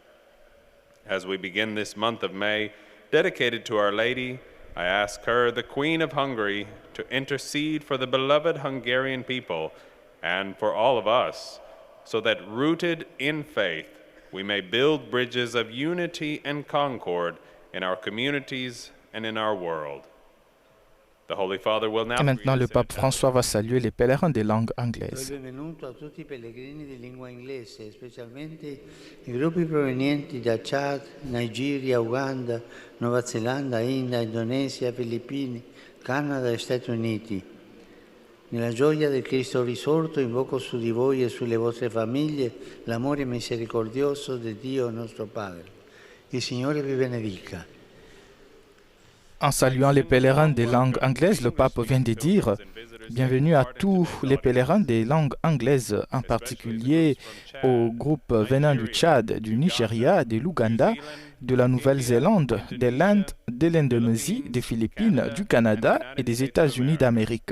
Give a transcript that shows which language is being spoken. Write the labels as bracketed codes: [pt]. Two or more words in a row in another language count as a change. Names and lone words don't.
[en] As we begin this month of May, dedicated to Our Lady, I ask her, the Queen of Hungary, to intercede for the beloved Hungarian people and for all of us, so that rooted in faith, we may build bridges of unity and concord in our communities and in our world. The Holy Father will now [fr] Et maintenant, le pape François va saluer les pèlerins des langues anglaises. [it] Benvenuto a tutti i pellegrini di lingua inglese, specialmente i gruppi provenienti da Chad, Nigeria, Uganda, Nuova Zelanda, India, Indonesia, Filippini, Canada e Stati Uniti. Nella gioia del Cristo risorto invoco su di voi e sulle vostre famiglie l'amore misericordioso di Dio nostro Padre. Il Signore vi benedica. [fr] En saluant les pèlerins des langues anglaises, le pape vient de dire « Bienvenue à tous les pèlerins des langues anglaises, en particulier aux groupes venant du Tchad, du Nigeria, de l'Ouganda, de la Nouvelle-Zélande, de l'Inde, de l'Indonésie, des Philippines, du Canada et des États-Unis d'Amérique.